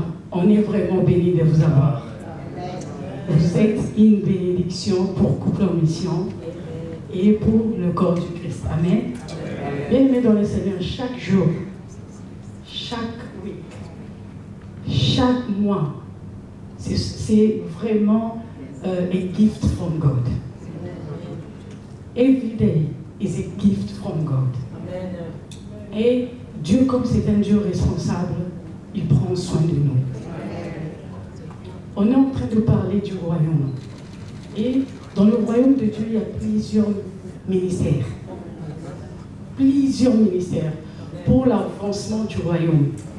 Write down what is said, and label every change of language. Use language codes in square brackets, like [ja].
[fr] On est vraiment bénis de vous avoir. Vous êtes une bénédiction pour Couple en Mission et pour le corps du Christ. Amen. Bien-aimés dans le Seigneur, chaque jour, chaque [en] week, [fr] chaque mois, c'est vraiment [en] a gift from God. Every day is a gift from God. [fr] Et Dieu, comme c'est un Dieu responsable, il prend soin de nous. On est en train de parler du royaume. Et dans le royaume de Dieu, il y a plusieurs ministères. Plusieurs ministères pour l'avancement du royaume.